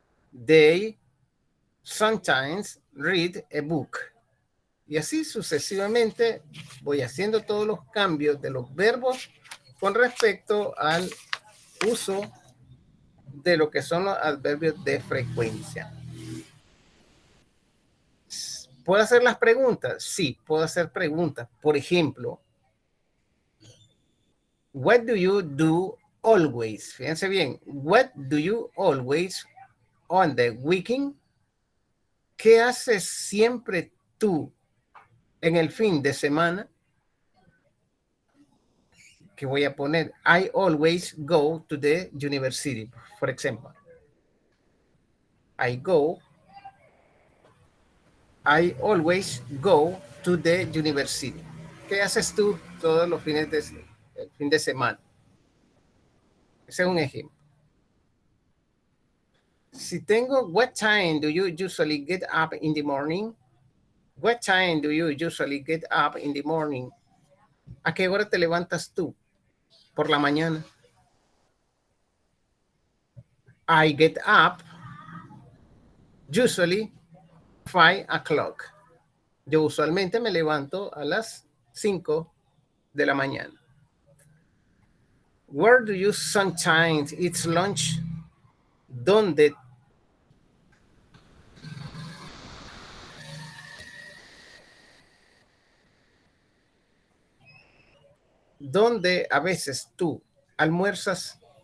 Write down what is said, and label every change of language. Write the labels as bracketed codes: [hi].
[en] They sometimes read a book. [es] Y así sucesivamente voy haciendo todos los cambios de los verbos con respecto al uso de lo que son los adverbios de frecuencia. ¿Puedo hacer las preguntas? Sí, puedo hacer preguntas. Por ejemplo, [en] what do you do always? [es] Fíjense bien. [en] What do you always on the weekend? [es] ¿Qué haces siempre tú en el fin de semana? Que voy a poner, [en] I always go to the university, [es] por ejemplo. [en] I always go to the university. [es] ¿Qué haces tú todos los fines de semana? Ese es un ejemplo. Si tengo, [en] what time do you usually get up in the morning? What time do you usually get up in the morning? [es] ¿A qué hora te levantas tú por la mañana? [en] I get up usually 5 o'clock. [es] Yo usualmente me levanto a las 5 de la mañana. [en] Where do you sometimes eat lunch? [es] ¿Dónde a veces tú almuerzas?